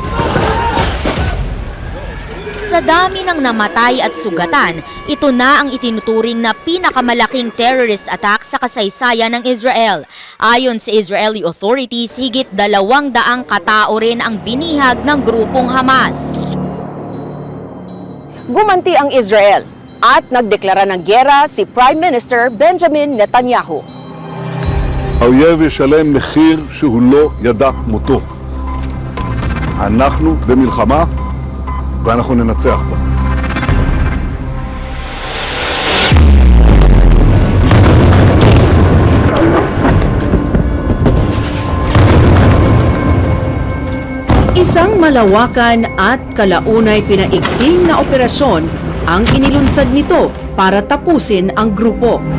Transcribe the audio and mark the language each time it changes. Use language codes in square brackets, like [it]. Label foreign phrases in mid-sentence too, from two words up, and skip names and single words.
[tl] Sa dami ng namatay at sugatan, ito na ang itinuturing na pinakamalaking [en] terrorist attack [tl] sa kasaysayan ng Israel. Ayon sa [en] Israeli authorities, [tl] higit 200 katao rin ang binihag ng grupong Hamas. Gumanti ang Israel at nagdeklara ng giyera si [en] Prime Minister [tl] Benjamin Netanyahu. [he] האויב ישלם מחיר שהוא לא ידע מותו. אנחנו במלחמה ואנחנו ננצח בה. [tl] Isang malawakan at kalaunay pinaigting na operasyon ang inilunsad nito para tapusin ang grupo.